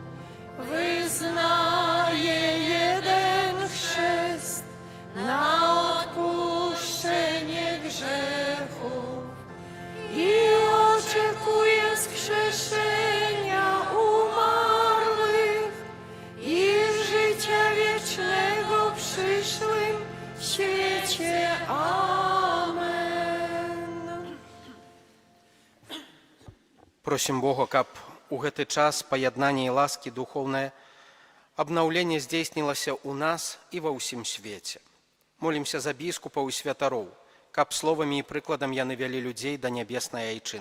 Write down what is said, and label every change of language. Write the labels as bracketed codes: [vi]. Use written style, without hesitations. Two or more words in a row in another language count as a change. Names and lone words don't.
[pl] Wyznaję jeden chrzest na odpuszczenie grzechów i oczekuję wskrzeszenia umarłych i życia wiecznego w przyszłym świecie. Amen. [be] Просім Бога, каб у гэты час паяднання і ласкі духоўнае абнаўленне здзейснілася ў нас і ва ўсім свеце. Молімся за біскупаў і святароў, каб словамі і прыкладам яны вялі людзей да нябеснай айчыны.